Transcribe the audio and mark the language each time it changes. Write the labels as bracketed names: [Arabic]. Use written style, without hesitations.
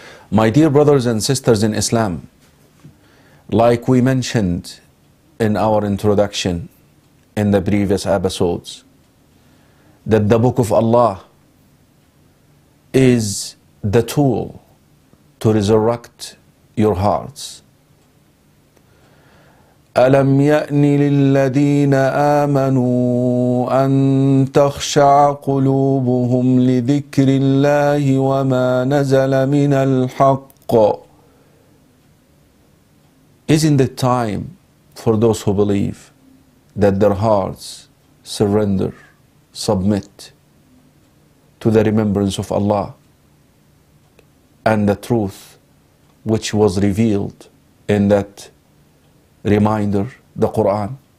[English] My dear brothers and sisters in Islam, like we mentioned in our introduction in the previous episodes, that the Book of Allah is the tool to resurrect your hearts. [Arabic] ألم يأن للذين آمنوا أن تخشع قلوبهم لذكر الله وما نزل من الحق. [English] Isn't it time for those who believe that their hearts surrender, submit to the remembrance of Allah and the truth which was revealed in that reminder, the Quran?